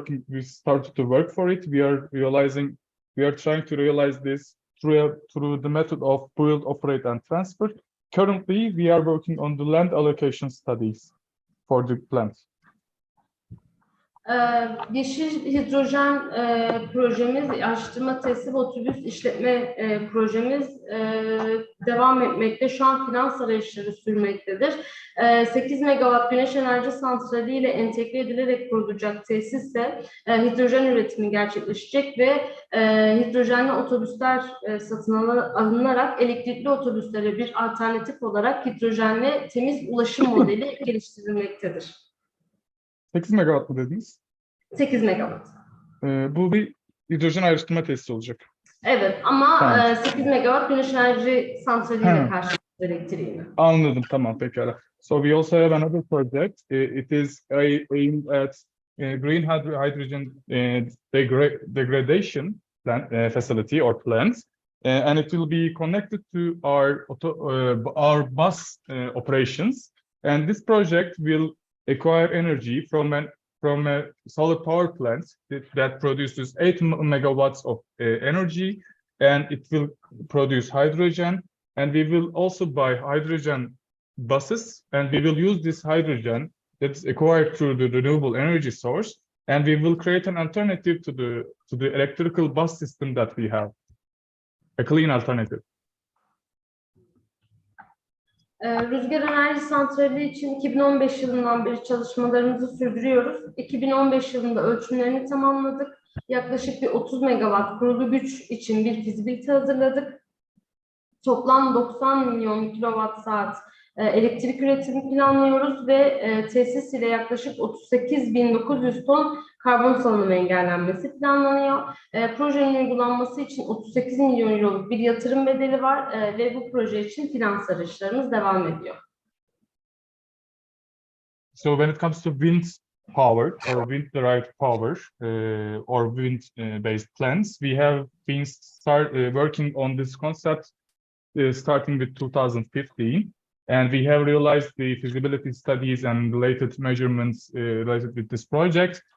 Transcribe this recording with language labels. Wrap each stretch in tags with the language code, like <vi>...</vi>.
<en>We started to work for it. We are trying to realize this through the method of build, operate, and transfer. Currently, we are working on the land allocation studies for the plant.</en> <tr>Yeşil hidrojen projemiz, araştırma teslim otobüs işletme projemiz devam etmekte. Şu an finans arayışları sürmektedir. 8 megawatt güneş enerji santrali ile entegre edilerek kurulacak tesiste hidrojen üretimi gerçekleşecek ve hidrojenli otobüsler satın alınarak elektrikli otobüslere bir alternatif olarak hidrojenli temiz ulaşım modeli geliştirilmektedir. 8 megawatt mı dediniz? 8 megawatt. Bu bir hidrojen ayrıştırma tesisi olacak. Evet ama Tamam. 8 megawatt güneş enerji santraliyle karşılayacak elektriğini. Anladım, tamam, pekala.</tr> <en>So we also have another project. It is aimed at green hydrogen degradation facility or plant, and it will be connected to our bus operations. And this project will acquire energy from a solar power plant that produces 8 megawatts of energy, and it will produce hydrogen. And we will also buy hydrogen buses, and we will use this hydrogen that's acquired through the renewable energy source, and we will create an alternative to the electrical bus system that we have, a clean alternative.</en> <tr>Rüzgar enerji santrali için 2015 yılından beri çalışmalarımızı sürdürüyoruz. 2015 yılında ölçümlerini tamamladık. Yaklaşık bir 30 megawatt kurulu güç için bir fizibilite hazırladık. Toplam 90 milyon kilowatt saat elektrik üretimi planlıyoruz ve tesis ile yaklaşık 38.900 ton karbon salınımı engellenmesi planlanıyor. Projenin uygulanması için 38 milyon euroluk bir yatırım bedeli var ve bu proje için finans arayışlarımız devam ediyor.</tr> <en>So when it comes to wind power or wind-derived power or wind-based plants, we have been working on this concept starting with 2015, and we have realized the feasibility studies and related measurements related with this project.</en>